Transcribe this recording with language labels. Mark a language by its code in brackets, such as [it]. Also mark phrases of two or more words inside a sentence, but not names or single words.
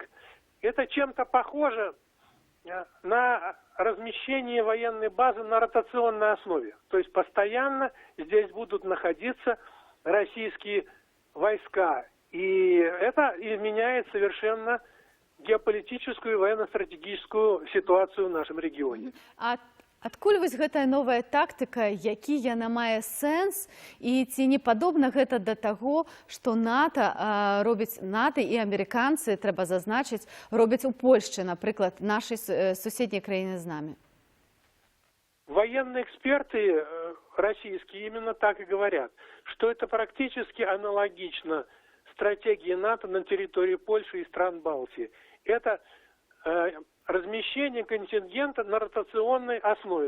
[ru] Это чем-то похоже на размещение военной базы на ротационной основе. То есть постоянно здесь будут находиться российские войска. И это изменяет совершенно геополитическую и военно-стратегическую ситуацию в нашем регионе. [be] Адкуль вось гэтая новая тактыка, які яна мае сэнс, і ці не падобна гэта да таго, што НАТО робіць, НАТО і амерыканцы, трэба зазначыць, робяць у Польшчы, напрыклад, нашай суседняй краіны з намі? [ru] Военные эксперты российские именно так и говорят, что это практически аналогично стратегии НАТО на территории Польши и стран Балтии. Это размещение контингента на ротационной основе.